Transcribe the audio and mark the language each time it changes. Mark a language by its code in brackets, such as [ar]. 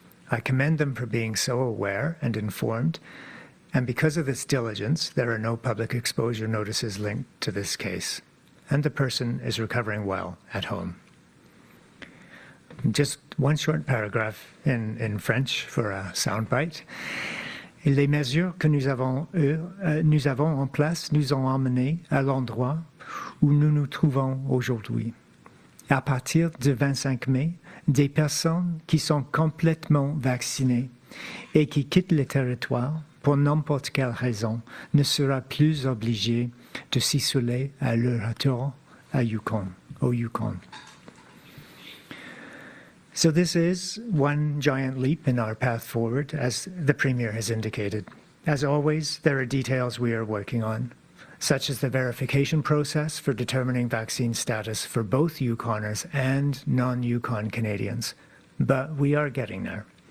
[en] I commend them for being so aware and informed, and because of this diligence, there are no public exposure notices linked to this case, and the person is recovering well at home. Just one short paragraph in French for a soundbite. [fr] Les mesures que nous avons en place nous ont emmenés à l'endroit où nous nous trouvons aujourd'hui. À partir du 25 mai, des personnes qui sont complètement vaccinées et qui quittent le territoire pour n'importe quelle raison ne seront plus obligées de s'isoler à leur retour au Yukon. [en] So this is one giant leap in our path forward, as the Premier has indicated. As always, there are details we are working on, such as the verification process for determining vaccine status for both Yukoners and non-Yukon Canadians, but we are getting there.